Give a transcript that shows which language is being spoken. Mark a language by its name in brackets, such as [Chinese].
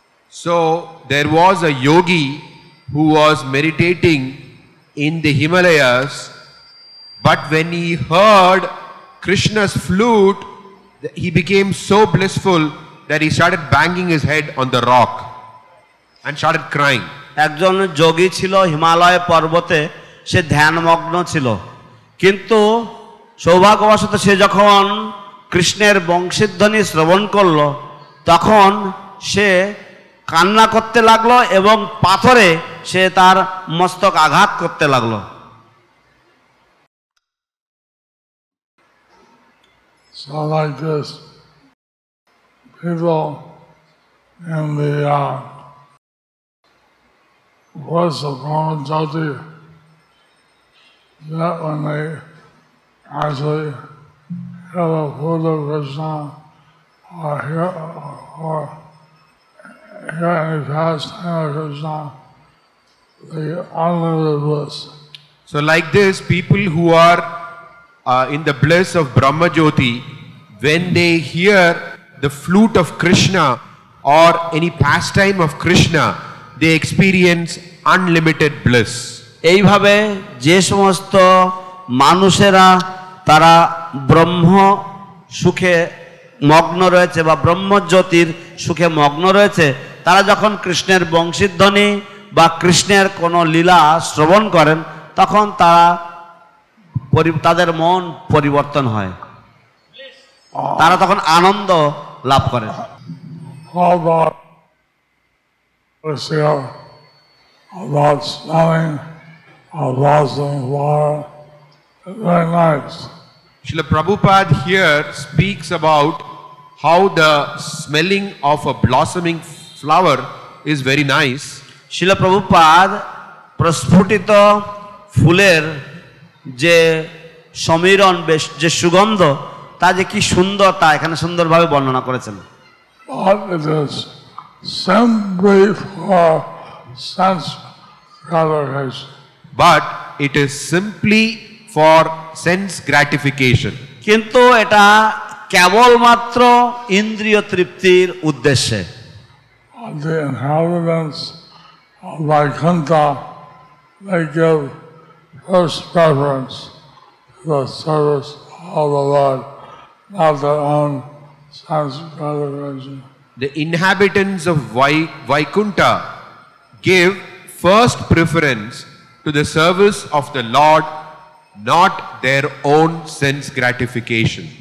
[English] So there was a yogi who was meditating in the Himalayas, but when he heard Krishna's flute, he became so blissful that he started banging his head on the rock and started crying. [Bangla] একজন যোগী ছিল হিমালয় পর্বতে, সে ধ্যানমগ্ন ছিল, কিন্তু সৌভাগ্যবশত সে যখন কৃষ্ণের বংশীধ্বনি শ্রবণ করল তখন সে কান্না করতে লাগলো এবং পাথরে সে তার মস্তক আঘাত করতে লাগলো। [English] So like this, people in the voice of Brahma Jyoti, that when they actually hear the food of Krishna or hear any pastime of Krishna, they get unlimited bliss. So like this, people who are in the bliss of Brahma Jyoti, when they hear the flute of Krishna or any pastime of Krishna, they experience unlimited bliss. [Bangla] এইভাবে যে সমস্ত মানুষেরা তারা ব্রহ্ম সুখে মগ্ন রয়েছে বা ব্রহ্মজ্যোতির সুখে মগ্ন রয়েছে, তারা যখন কৃষ্ণের বংশীধ্বনি বা কৃষ্ণের কোনো লীলা শ্রবণ করেন তখন তারা তাদের মন পরিবর্তন হয়, তারা তখন আনন্দ লাভ করে। [English] How about this here? About smelling of blossoming flower? Very nice. Srila Prabhupada here speaks about how the smelling of a blossoming flower is very nice. [Bangla] শিল প্রভুপাদ প্রস্ফুটিত ফুলের যে সমীরণ, যে সুগন্ধ, তা যে কি সুন্দর তা এখানে সুন্দরভাবে বর্ণনা করেছেন। [English] But it is simply for sense gratification. But it is simply for sense gratification. [Bangla] কিন্তু এটা কেবলমাত্র ইন্দ্রিয় তৃপ্তির উদ্দেশ্যে। [English] The inhabitants of Vaikuntha, they give first preference to the service of the Lord, not their own sense gratification. The inhabitants of Vaikuntha give first preference to the service of the Lord, not their own sense gratification.